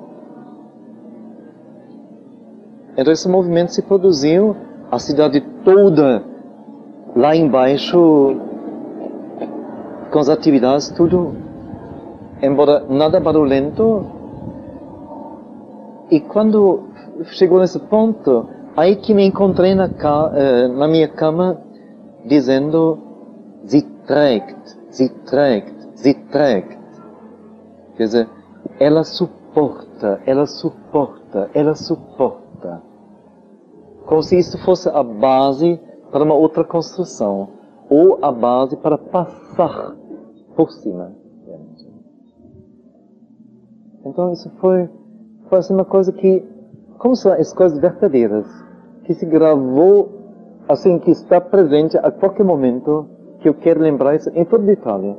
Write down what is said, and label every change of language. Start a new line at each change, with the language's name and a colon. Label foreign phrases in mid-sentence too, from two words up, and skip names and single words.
Portuguese: Então esse movimento se produziu, a cidade toda lá embaixo, com as atividades, tudo, embora nada barulhento. E quando chegou nesse ponto, aí que me encontrei na minha cama, dizendo,
German: sie trägt, sie trägt, sie trägt.
Portuguese: Quer dizer, ela suporta, ela suporta, ela suporta. Como se isso fosse a base para uma outra construção, ou a base para passar por cima. Então isso foi assim uma coisa que, como são as coisas verdadeiras, que se gravou, assim, que está presente a qualquer momento, que eu quero lembrar isso em todo detalhe.